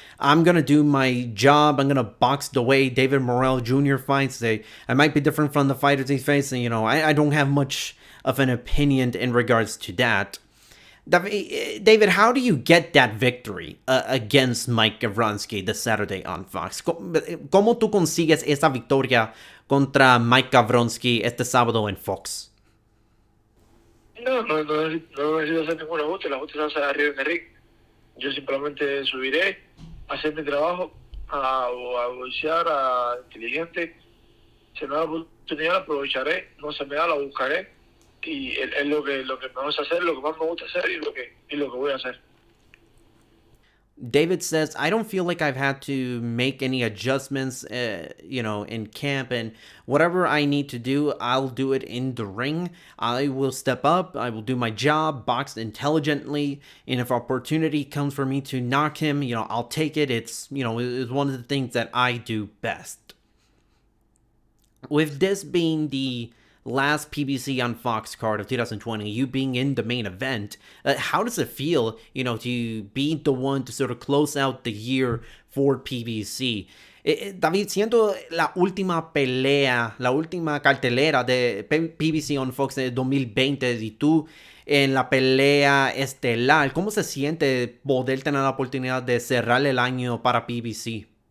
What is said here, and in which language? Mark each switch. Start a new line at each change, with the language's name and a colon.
English: I'm going to do my job. I'm going to box the way David Morrell Jr. fights. I might be different from the fighters he's facing. I don't have much of an opinion in regards to that. David, how do you get that victory against Mike Gavronski this Saturday on Fox?
Spanish: ¿Cómo tú consigues esa victoria contra Mike Gavronski este sábado en Fox? No necesito hacer ningún ajuste. El ajuste se hace arriba en el ring. Yo simplemente subiré a hacer mi trabajo, a boxear, a inteligente. Si me da la oportunidad, la aprovecharé. No se me da, la buscaré. Y es lo que me gusta hacer, lo que más me gusta hacer y lo que voy a hacer.
English: David says, I don't feel like I've had to make any adjustments, in camp, and whatever I need to do, I'll do it in the ring. I will step up, I will do my job, box intelligently, and if opportunity comes for me to knock him, I'll take it. It's one of the things that I do best. With this being the last PBC on Fox card of 2020, you being in the main event, how does it feel, to be the one to sort of close out the year for PBC?
Spanish: David, siendo la última pelea, la última cartelera de PBC on Fox de 2020 y tú en la pelea estelar, ¿cómo se siente poder tener la oportunidad de cerrar el año para PBC?